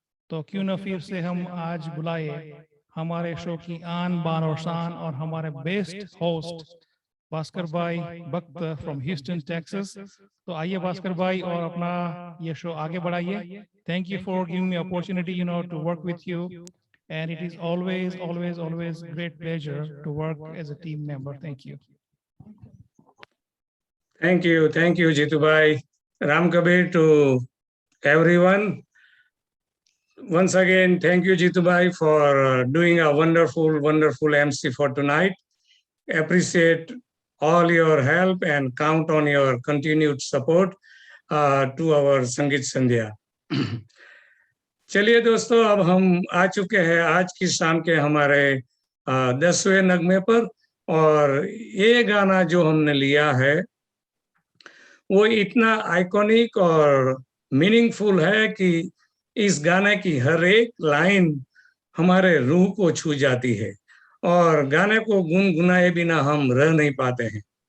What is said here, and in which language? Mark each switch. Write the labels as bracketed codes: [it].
[hi] तो क्यों न फिर से हम आज बुलाए हमारे शो की आन बान और शान और हमारे बेस्ट होस्ट भास्कर भाई भक्त फ्रॉम ह्यूस्टन टेक्सास. तो आइए भास्कर भाई और अपना ये शो आगे बढ़ाइए. [en] Thank you for giving me opportunity to work with you, and it is always great pleasure to work as a team member. Thank you. Thank you, Jitu bhai. Ram Kabir to everyone. Once again, thank you, Jitu bhai, for doing a wonderful MC for tonight. Appreciate all your help and count on your continued support to our Sangeet Sandhya. [hi] चलिए दोस्तों, अब हम आ चुके हैं आज की शाम के हमारे 10वें नगमे पर. और ये गाना जो हमने लिया है वो इतना आइकॉनिक और मीनिंगफुल है कि इस गाने की हर एक लाइन हमारे रूह को छू जाती है और गाने को गुनगुनाए बिना हम रह नहीं पाते हैं.